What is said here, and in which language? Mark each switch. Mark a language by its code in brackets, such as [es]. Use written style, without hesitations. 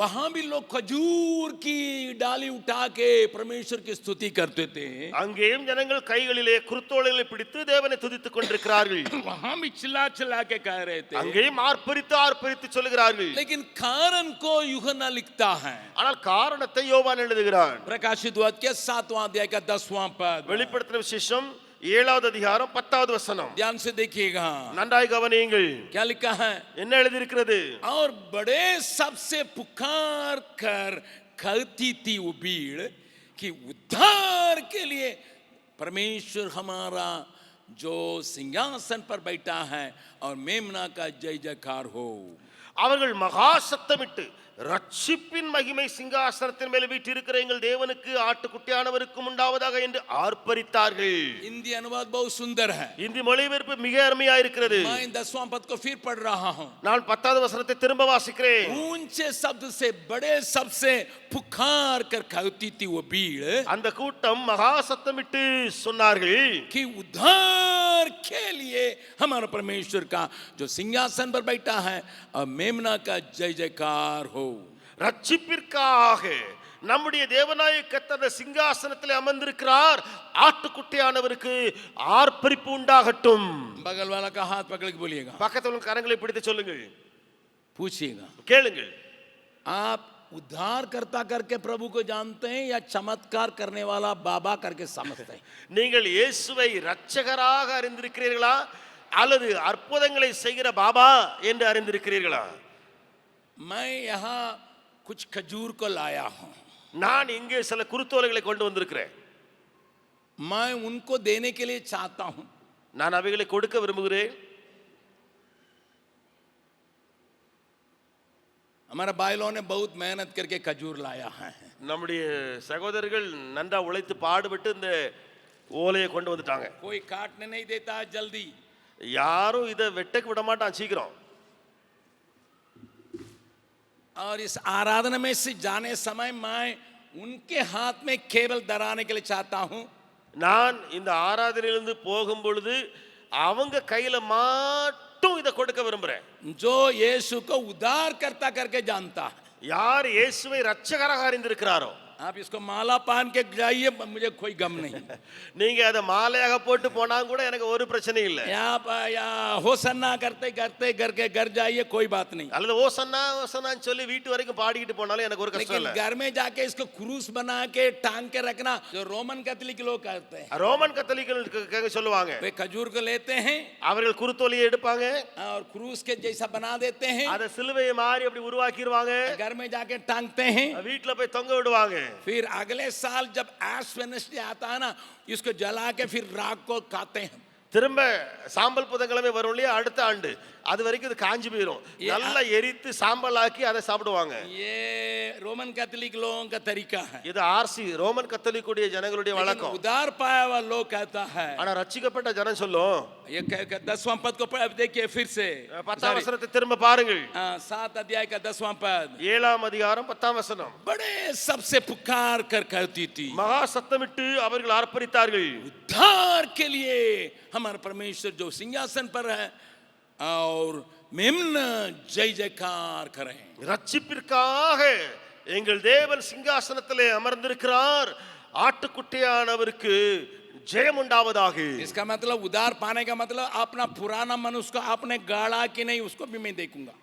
[hi] वहां भी लोग खजूर की डाली उठा के परमेश्वर की स्तुति करते थे, [ta] அங்கேயும் ஜனங்கள் கைகளிலே குருத்தோலைகளை பிடித்து தேவனை துதித்துக் கொண்டிருக்கிறார்கள். [hi] वहां भी चिल्ला चिल्ला के कह रहे थे, [ta] அங்கேயும் ஆர்ப்பரித்து ஆர்ப்பரித்து சொல்லுகிறார்கள். [hi] लेकिन कारण को यूहन्ना लिखता है। [ta] ஆனால் காரணத்தை யோவான் எழுதுகிறான். [hi] प्रकाशित वाक्य के 7वां अध्याय का 10वां पद, [ta] வெளிப்படுத்தின விசேஷம் 7வது அதிகாரம் 10வது வசனம். [hi] ध्यान से देखिएगा [ta] நன்றாய் கவனியுங்கள். [hi] क्या लिखा है, [ta] என்ன எழுதியிருக்கிறது? [hi] और बड़े सबसे पुकार कर कहती थी वो भीड़ कि उद्धार के लिए परमेश्वर हमारा जो सिंहासन पर बैठा है और मेमना का जय जयकार हो। [ta] அவர்கள் மகா சத்தமிட்டு ரட்சிப்பின் மகிமை சிங்காசனத்தின் மேல் வீற்றிருக்கிற எங்கள் தேவனுக்கு ஆட்டுக்குட்டியானவருக்கும் உண்டாவதாக என்று ஆர்ப்பரித்தார்கள். [hi] हिंदी अनुवाद बहुत सुंदर है, [ta] இந்தி மொழிபெயர்ப்பு மிக அருமையா இருக்கிறது. [hi] मैं 10वां पद को फिर पढ़ रहा हूं। [ta] நான் 10வது வசனத்தை திரும்ப வாசிக்கிறேன். [hi] ऊंचे शब्द से बड़े शब्द से पुकार कर कहती थी वो भीड़ [ta] அந்த கூட்டம் மகா சத்தமிட்டு சொன்னார்கள், [hi] कि उद्धार के लिए हमारा परमेश्वर का जो सिंहासन पर बैठा है और मेमना का जय जयकार हो। [ta] ரட்சிப்பிற்காக நம்முடைய தேவனாய கர்த்தர் சிங்காசனத்தில் அமர்ந்திருக்கிறார், ஆட்டுக்குட்டியானவருக்கு ஆர்ப்பரிப்பு உண்டாகட்டும். [hi] बगल वाला का हाथ पकड़ के बोलिएगा, [ta] பக்கத்துல உள்ள கரங்களை பிடித்து சொல்லுங்கள், [hi] पूछिएगा, [ta] கேளுங்கள். [hi] आप उद्धार करता करके प्रभु को जानते हैं या चमत्कार करने वाला बाबा करके समझते हैं? [ta] நீங்கள் இயேசுவை இரட்சகராக அறிந்திருக்கிறீர்களா அல்லது அற்புதங்களை செய்கிற பாபா என்று அறிந்திருக்கிறீர்களா? [hi] मैं यहाँ कुछ खजूर को लाया हूँ, [ta] நான் இங்கே சில குருத்தோலைகளை கொண்டு வந்திருக்கிறேன். [hi] मैं उनको देने के लिए चाहता हूँ, [ta] நான் அவைகளை கொடுக்க விரும்புகிறேன். [hi] हमारे भाई लोगों ने बहुत मेहनत करके खजूर लाया है, [ta] நம்முடைய சகோதரர்கள் நன்றா உழைத்து பாடுபட்டு இந்த ஓலையை கொண்டு வந்துட்டாங்க. [hi] कोई काटने नहीं देता है जल्दी। [ta] யாரும் இதை வெட்டக்கு விட மாட்டான் சீக்கிரம். [hi] और इस आराधना में से जाने समय मैं उनके हाथ में केवल डराने के लिए चाहता हूं। [ta] நான் இந்த ஆராதனையிலிருந்து போகும் பொழுது அவங்க கையில மட்டும் இதை கொடுக்க விரும்புறேன். [hi] जो यीशु को उद्धारकर्ता करके जानता है। [ta] யார் இயேசுவை இரட்சகராக அறிந்திருக்கிறாரோ, [hi] आप इसको माला पहन के जाइए, मुझे कोई गम नहीं। [ta] நீங்க அதை மாலையாக போட்டு போனா கூட எனக்கு ஒரு பிரச்சனை இல்லை. [hi] या होसन्ना करते करते घर के घर जाइए, कोई बात नहीं। [ta] அல்லது ஓசன்னா ஓசன்னான்னு சொல்லி வீட்டு வரைக்கும் பாடிக்கிட்டு போனாலும் எனக்கு ஒரு கஷ்டம் [hi] लेकिन [ta] இல்லை. [hi] घर में जाके इसको क्रूस बना के टांग के रखना जो रोमन कैथोलिक लोग करते हैं। [ta] ரோமன் கத்தோலிக்கர்கள் சொல்லுவாங்க, [hi] वे खजूर को लेते हैं [ta] அவர்கள் குருத்தோலியை எடுப்பாங்க, [hi] और क्रूस के जैसा बना देते हैं, [ta] அதை சிலுவையை மாறி அப்படி உருவாக்கிடுவாங்க, [hi] घर में जाके टांगते हैं। [ta] வீட்டுல போய் தொங்க விடுவாங்க. [hi] फिर अगले साल जब ऐश वेडनेसडे आता है ना, इसको जला के फिर राख को खाते हैं। [ta] திரும்ப சாம்பல் புதன்கிழமை வரும் இல்லையா, அடுத்த ஆண்டு அது வரைக்கும் இது காஞ்சி போயிடும். நல்லா எரித்து சாம்பல் ஆக்கி அதை சாப்பிடுவாங்க. [hi] ये रोमन कैथोलिक लोगों का तरीका है। [ta] இது ஆர்சி ரோமன் கத்தோலிக்குடைய ஜனங்களுடைய வழக்கம். [hi] उद्धार पाया हुआ लोग कहता है। [ta] ஆனா ரட்சிக்கப்பட்ட ஜனம் சொல்லும், [hi] ये 10वां पद को देखिए फिर से, [ta] 10ஆம் வசனத்தை திரும்ப பாருங்கள். [hi] 7 अध्याय का 10वां पद। [ta] 7ஆம் அதிகாரம் 10ஆம் வசனம். [hi] बड़े सबसे पुकार कर कहती थी, [ta] மகா சத்தமிட்டு அவர்கள் ஆர்ப்பரித்தார்கள், [hi] उद्धार के लिए हमारा परमेश्वर जो सिंहासन पर है और मेमन जय जयकार करें। [ta] ரட்சிப்பிற்காக எங்கள் தேவன் சிங்காசனத்திலே அமர்ந்திருக்கிறார், ஆட்டுக்குட்டியானவருக்கு ஜெயம் உண்டாவதாக. [hi] इसका मतलब उद्धार पाने का मतलब अपना पुराना मनुष्य को आपने गाड़ा कि नहीं, उसको भी मैं देखूंगा।